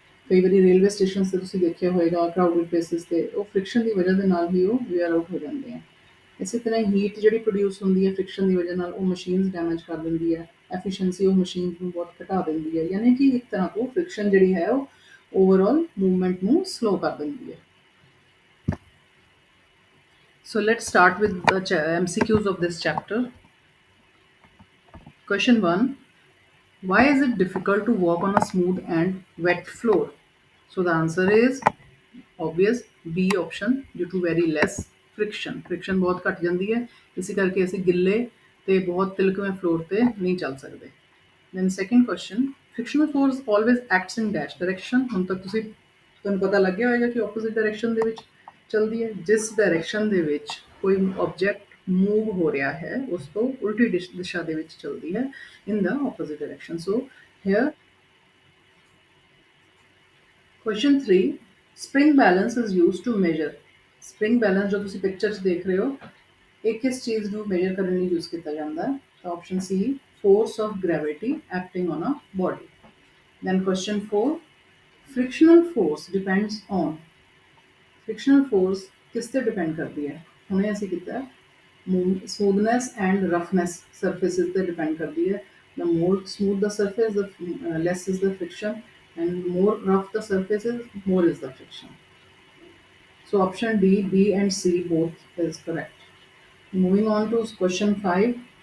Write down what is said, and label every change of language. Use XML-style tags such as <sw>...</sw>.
<pa>ਕਈ ਵਾਰੀ railway stations 'ਤੇ ਤੁਸੀਂ ਦੇਖਿਆ ਹੋਏਗਾ ਕਰਾਊਡਡ ਪਲੇਸਿਸ 'ਤੇ, ਉਹ ਫ੍ਰਿਕਸ਼ਨ ਦੀ ਵਜ੍ਹਾ ਦੇ ਨਾਲ ਹੀ ਉਹ ਵੀਅਰ ਆਊਟ ਹੋ ਜਾਂਦੇ ਆ। ਇਸੇ ਤਰ੍ਹਾਂ ਹੀਟ ਜਿਹੜੀ ਪ੍ਰੋਡਿਊਸ ਹੁੰਦੀ ਹੈ ਫ੍ਰਿਕਸ਼ਨ ਦੀ ਵਜ੍ਹਾ ਨਾਲ, ਉਹ ਮਸ਼ੀਨਸ ਡੈਮੇਜ ਕਰ ਦਿੰਦੀ ਹੈ, ਐਫੀਸ਼ੀਐਂਸੀ ਉਹ ਮਸ਼ੀਨ ਨੂੰ ਬਹੁਤ ਘਟਾ ਦਿੰਦੀ ਹੈ। ਯਾਨੀ ਕਿ ਇੱਕ ਤਰ੍ਹਾਂ ਤੋਂ ਫ੍ਰਿਕਸ਼ਨ ਜਿਹੜੀ ਹੈ ਉਹ ਓਵਰਆਲ ਮੂਵਮੈਂਟ ਨੂੰ ਸਲੋ ਕਰ ਦਿੰਦੀ ਹੈ।</pa> <en>So let's start with the MCQs of this chapter. Question 1. Why is it difficult to walk on a smooth and wet floor? So the answer is obvious, B option, due to very less friction.</en> <pa>Friction ਬਹੁਤ ਘਟ ਜਾਂਦੀ ਹੈ, ਇਸੇ ਕਰਕੇ ਅਸੀਂ ਗਿੱਲੇ ਤੇ ਬਹੁਤ ਤਿਲਕਵੇਂ ਫਲੋਰ ਤੇ ਨਹੀਂ ਚੱਲ ਸਕਦੇ।</pa> <en>Then second question, frictional force always acts in dash direction.</en> <pa>ਹੁਣ ਤੱਕ ਤੁਹਾਨੂੰ ਪਤਾ ਲੱਗਿਆ ਹੋਏਗਾ ਕਿ</pa> <en>opposite direction</en> <pa>ਦੇ ਵਿੱਚ ਚਲਦੀ ਹੈ। ਜਿਸ ਡਾਇਰੈਕਸ਼ਨ ਦੇ ਵਿੱਚ ਕੋਈ ਆਬਜੈਕਟ ਮੂਵ ਹੋ ਰਿਹਾ ਹੈ ਉਸ ਤੋਂ ਉਲਟੀ ਦਿਸ਼ਾ ਦੇ ਵਿੱਚ ਚਲਦੀ ਹੈ,</pa> <en>in the opposite direction. So here question 3, spring balance is used to measure.</en> <pa>Spring balance ਜੋ ਤੁਸੀਂ ਪਿਕਚਰ 'ਚ ਦੇਖ ਰਹੇ ਹੋ, ਇਹ ਕਿਸ ਚੀਜ਼ ਨੂੰ ਮੇਜਰ ਕਰਨ ਲਈ ਯੂਜ਼ ਕੀਤਾ ਜਾਂਦਾ ਹੈ? ਤਾਂ option ਸੀ,</pa> <en>force of gravity acting on a body. Then question 4, frictional force depends on. Frictional force</en> <pa>ਕਿਸ ਤੇ ਡਿਪੈਂਡ ਕਰਦੀ ਹੈ? ਹੁਣੇ ਅਸੀਂ ਕੀਤਾ</pa> <en>Smoothness and roughness surfaces they depend</en> <hi>करती है.</hi> <en>The more smooth the surface, the less is the friction, and more rough the surface is, more is the friction. So option D, B and C both is correct. Moving on to question 5.</en>